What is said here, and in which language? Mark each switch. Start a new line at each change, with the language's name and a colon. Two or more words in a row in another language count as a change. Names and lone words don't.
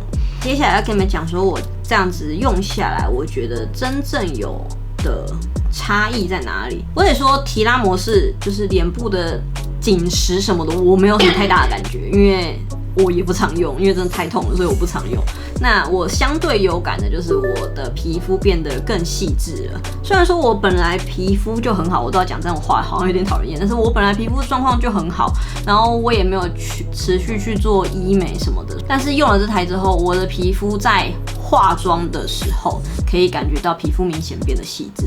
Chinese: 接下來要跟你們講說，我這樣子用下來，我覺得真正有的差異在哪裡？我得說，提拉模式就是臉部的緊實什麼的，我沒有什麼太大的感覺，因為我也不常用，因為真的太痛了，所以我不常用。那我相對有感的就是我的皮膚變得更細緻了。雖然說我本來皮膚就很好，我都要講這種話，好像有點討人厭，但是我本來皮膚狀況就很好，然後我也沒有持續去做醫美什麼的。但是用了這台之後，我的皮膚在化妝的時候可以感覺到皮膚明顯變得細緻。